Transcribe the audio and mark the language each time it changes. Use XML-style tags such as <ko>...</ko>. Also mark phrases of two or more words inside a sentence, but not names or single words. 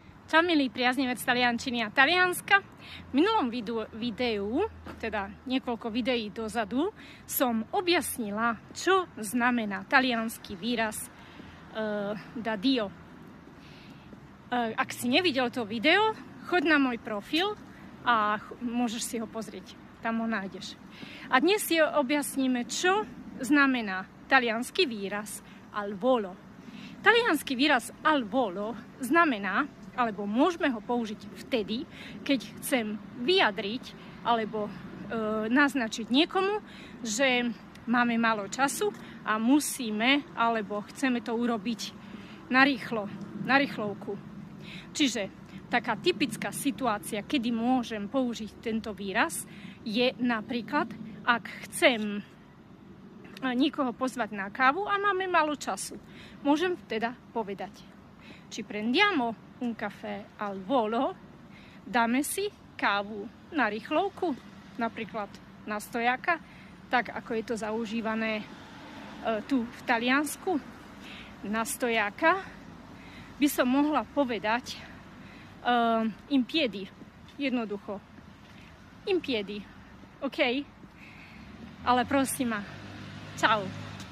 <sk>Čau milí priaznivec taliančiny a Talianska. V minulom videu, teda niekoľko videí dozadu, som objasnila, čo znamená taliansky výraz</sk> <it>da Dio.</it> <sk>Ak si nevidel to video, choď na môj profil a môžeš si ho pozrieť. Tam ho nájdeš. A dnes si objasníme, čo znamená taliansky výraz</sk> <it>al volo.</it> <sk>Taliansky výraz</sk> <it>al volo</it> <sk>znamená, alebo môžeme ho použiť vtedy, keď chcem vyjadriť alebo naznačiť niekomu, že máme málo času a musíme alebo chceme to urobiť na rýchlovku. Čiže taká typická situácia, kedy môžem použiť tento výraz, je napríklad, ak chcem niekoho pozvať na kávu a máme málo času. Môžem teda povedať:</sk> <it>Ci prendiamo un caffè al volo,</it> <sk>dáme si kávu na rýchlovku, napríklad na stojaka, tak ako je to zaužívané tu v Taliansku. Na stojaka by som mohla povedať</sk> <it>in piedi,</it> <sk>jednoducho.</sk> <it>In piedi,</it> <sk>OK? Ale prosím ma, čau.</sk>